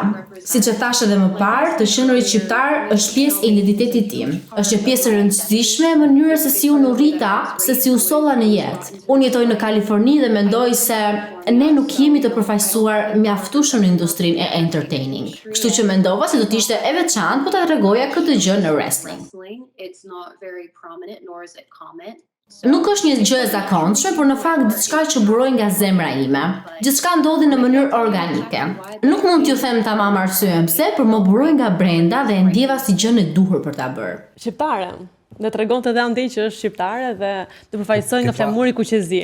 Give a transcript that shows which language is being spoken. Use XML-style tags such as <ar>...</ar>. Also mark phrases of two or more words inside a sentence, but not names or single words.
<sq>Siç e thash edhe më parë, të qenurit shqiptar është pjesë e identitetit tim. Është një pjesë e rëndësishme e mënyrës se si unë u rrita, se si u solla në jetë. Unë jetoj në Kaliforni dhe mendoj se ne nuk jemi të përfaqësuar mjaftueshëm në industrinë e entertaining. Kështu që mendova se do të ishte e veçantë po ta tregoja këtë gjë në wrestling.</sq> <en>It's not very prominent, nor is it common.</en> <sq>Nuk është një gjë e zakonshme, por në fakt diçka që buroi nga zemra ime. Gjithçka ndodhi në mënyrë organike. Nuk mund t'ju them tamam arsyen pse, por më buroi nga brenda dhe e ndjeva si gjën e duhur për ta bërë. Shqiptare. Dhe tregonte edhe andej që është shqiptare dhe të përfaqësoj nga flamuri kuqezi.</sq>